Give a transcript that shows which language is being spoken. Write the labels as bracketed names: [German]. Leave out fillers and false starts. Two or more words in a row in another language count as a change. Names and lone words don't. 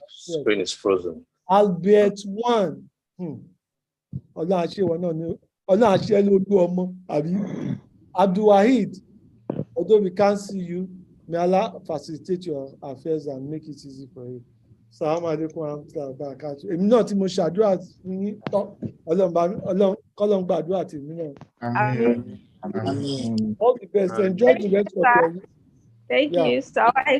[English] Screen is frozen. Albert 1. Allah Ashe Lolu Omo, Abdul Wahid, although we can't see you, may Allah facilitate your affairs and make it easy for you. [Arabic] السلام عليكم ورحمة الله وبركاته. [Yoruba] Èmi náà tí mo ṣàdúrà fún yín tán, Ọlọ́run gbàdúrà tèmi náà. [English] Amen. All the best. Enjoy the rest of your week. Thank you. So